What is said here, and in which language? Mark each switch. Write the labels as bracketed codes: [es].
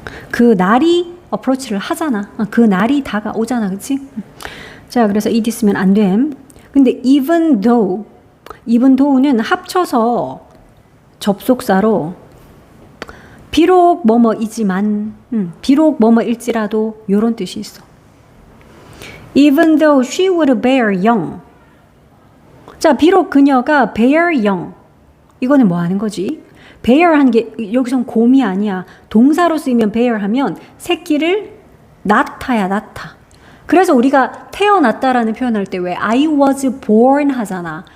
[ko] 그 날이 어프로치를 하잖아. 그 날이 다가오잖아. 그치? 자, 그래서 ed 쓰면 안 됨. 근데 even though는 합쳐서 접속사로 비록 뭐뭐이지만 비록 뭐뭐일지라도 요런 뜻이 있어. [en] Even though she would bear young. [ko] 자, 비록 그녀가 bear young. 이거는 뭐 하는 거지? bear 하는 게 여기선 곰이 아니야. 동사로 쓰이면 bear 하면 새끼를 낳다야, 낳다. 그래서 우리가 태어났다라는 표현할 때 왜 I was born 하잖아.